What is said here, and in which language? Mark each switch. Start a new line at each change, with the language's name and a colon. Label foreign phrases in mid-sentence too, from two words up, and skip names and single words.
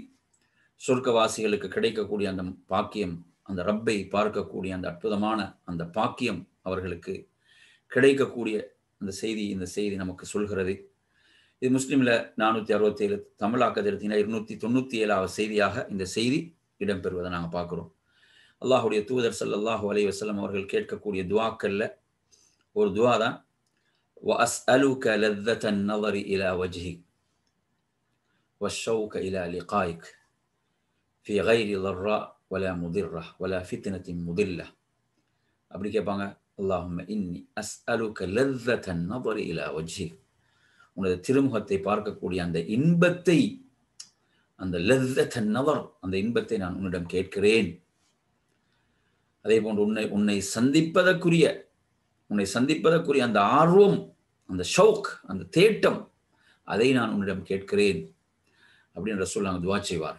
Tamil: சொர்க்கவாசிகளுக்கு கிடைக்கக்கூடிய அந்த பாக்கியம், அந்த ரப்பை பார்க்கக்கூடிய அந்த அற்புதமான அந்த பாக்கியம் அவர்களுக்கு கிடைக்கக்கூடிய அந்த செய்தி, இந்த செய்தி நமக்கு சொல்கிறது. இது முஸ்லிம்ல 467, தமிழாக்கத்தில் 297வது செய்தியாக இந்த செய்தி இடம்பெறுவதை நாங்கள் பார்க்கிறோம். அல்லாஹுடைய தூதர்
Arabic: صلى الله عليه وسلم
Tamil: அவர்கள் கேட்கக்கூடிய துஆக்கள்ல ஒரு துஆ தான்,
Arabic: وأسألك لذة النظر إلى وجهك والشوق إلى لقائك في غير ضراء ولا مضرة ولا فتنة مضلة.
Tamil: அப்படி கேட்பாங்க,
Arabic: اللهم إني أسألك لذة النظر إلى وجهك,
Tamil: உனது திருமுகத்தை பார்க்கக்கூடிய அந்த இன்பத்தை, அந்த
Arabic: لذة النظر,
Tamil: அந்த இன்பத்தை நான் உன்னிடம் கேட்கிறேன். அதே போன்று உன்னை சந்திப்பதற்குரிய அந்த ஆர்வம், அந்த ஷவுக், அந்த தேட்டம், அதை நான் உன்னிடம் கேட்கிறேன் அப்படின்னு ரசூல் துஆ செய்வார்கள்.